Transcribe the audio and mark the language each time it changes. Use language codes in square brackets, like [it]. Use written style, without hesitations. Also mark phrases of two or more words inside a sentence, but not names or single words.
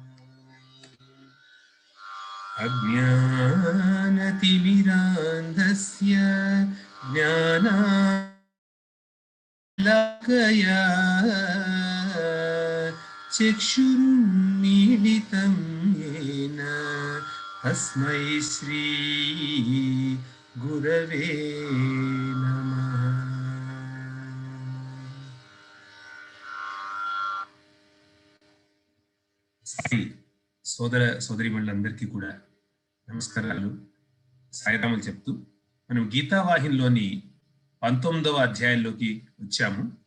[sa] अज्ञानतिमिरान्धस्य ज्ञानाञ्जनशलाकया चक्षुरुन्मीलितं येन तस्मै श्री गुरवे नमः। [te] సోదర సోదరీమణులందరికీ కూడా నమస్కారాలు, సాయిరాములు చెప్తూ మనం గీతావాహినిలోని 19వ అధ్యాయంలోకి వచ్చాము.